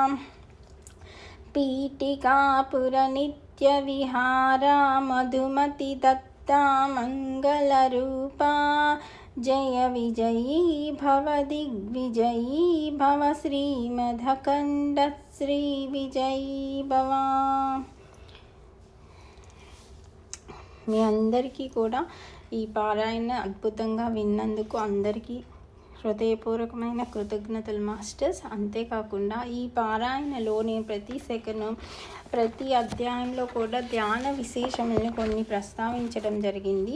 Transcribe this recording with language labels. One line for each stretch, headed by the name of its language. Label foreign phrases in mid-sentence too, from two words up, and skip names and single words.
Sanskrit: पीठिकापुर नित्य विहारा मधुमति दत्ता मंगलरूपा जय विजयी भव दिग्विजयी भव श्रीमदखंड श्री विजयी भव
Telugu: మీ అందరికీ కూడా ఈ పారాయణ అద్భుతంగా విన్నందుకు అందరికీ హృదయపూర్వకమైన కృతజ్ఞతలు మాస్టర్స్. అంతేకాకుండా ఈ పారాయణలో నేను ప్రతి సెకండ్ ప్రతి అధ్యాయంలో కూడా ధ్యాన విశేషములను కొన్ని ప్రస్తావించడం జరిగింది.